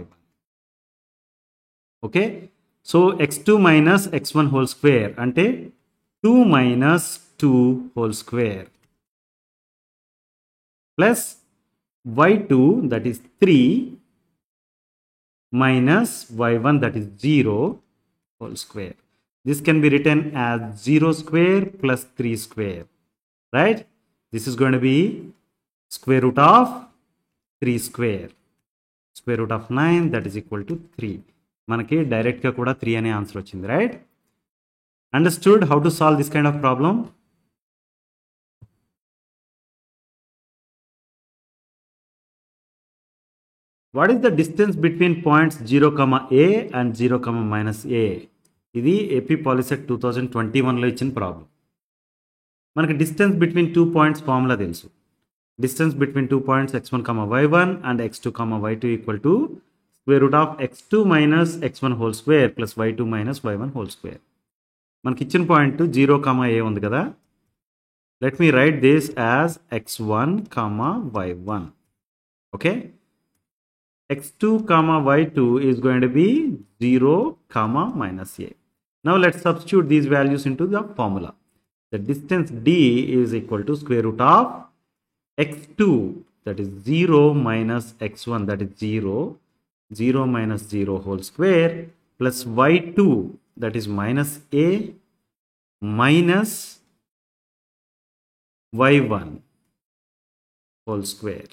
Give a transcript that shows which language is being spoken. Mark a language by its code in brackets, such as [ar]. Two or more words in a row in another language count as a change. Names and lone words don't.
[en] Okay, so x2 minus x1 whole square అంటే 2 minus 2 whole square plus y2 that is 3 minus y1 that is 0 whole square. This can be written as 0 square plus 3 square. Right? This is going to be square root of 3 square. Square root of 9 that is equal to 3. [te] మనకి డైరెక్ట్గా కూడా 3 అనే ఆన్సర్ వచ్చింది. [en] right, understood how to solve this kind of problem? What is the distance between points 0, a and 0, minus a? [te] ఇది AP Polyset 2021లో ఇచ్చిన ప్రాబ్లం. [en] మనకి distance between 2 points formula తెలుసు. distance between 2 points x1, y1 and x2, y2 equal to square root of x2 minus x1 whole square plus y2 minus y1 whole square ప్లస్ y2 మైనస్ y1 హోల్ స్క్వేర్. [te] మనకి ఇచ్చిన పాయింట్ 0, a ఉంది కదా. [en] let me write this as x1, y1. ఓకే, x2, y2 is going to be 0, minus a. Now let's substitute these values into the formula. The distance d is equal to square root of x2 that is 0 minus x1 that is 0, 0 minus 0 whole square plus y2 that is minus a minus y1 whole square.